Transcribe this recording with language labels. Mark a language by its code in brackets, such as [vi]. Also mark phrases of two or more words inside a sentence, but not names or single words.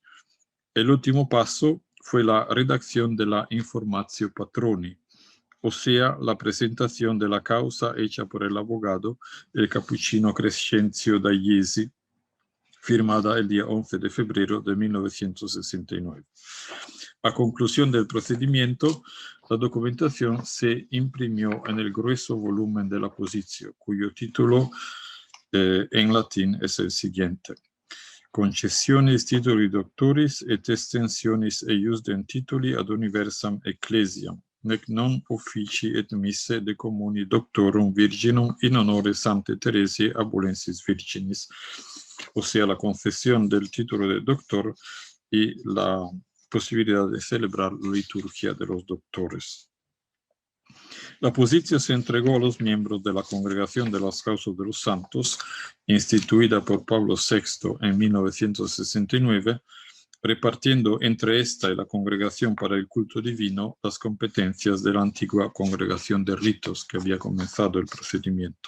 [es] El último paso fue la redacción de la Informatio Patroni, o sea, la presentación de la causa hecha por el abogado, el capuchino Crescenzio Dagliesi, firmada el día 11 de febrero de 1969. A conclusión del procedimiento, la documentación se imprimió en el grueso volumen de la Positio, cuyo título en latín es el siguiente. [la] Concessionis tituli doctoris et extensionis eiusdem tituli ad universam ecclesiam, nec non officii et misse de communi doctorum virginum in honore Sanctae Teresiae Abulensis Virginis, [es] o sea, la concesión del título de doctor y la posibilidad de celebrar la liturgia de los doctores. La Positio se entregó a los miembros de la Congregación de las Causas de los Santos, instituida por Pablo VI en 1969, repartiendo entre esta y la Congregación para el Culto Divino las competencias de la antigua Congregación de Ritos que había comenzado el procedimiento.